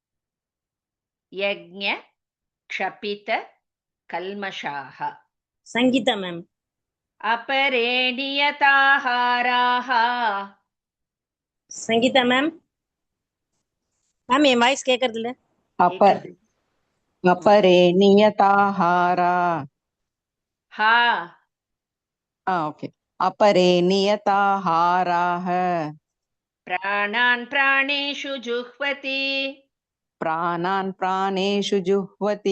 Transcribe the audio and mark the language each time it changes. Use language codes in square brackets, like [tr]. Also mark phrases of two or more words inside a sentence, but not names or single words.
[sa] यज्ञ क्षपित कल्मषाः. [ta] சங்கீதா மேம். [sa] अपरे नियताहाराः. [ta] சங்கீதா மேம். மேம் என் வாய்ஸ் கேக்குறது இல்ல. [sa] अपरे नियताहारा. ओके. अपरे नियताहाराः प्राणान् प्राणेषु जुह्वति प्राणान् प्राणेषु जुह्वति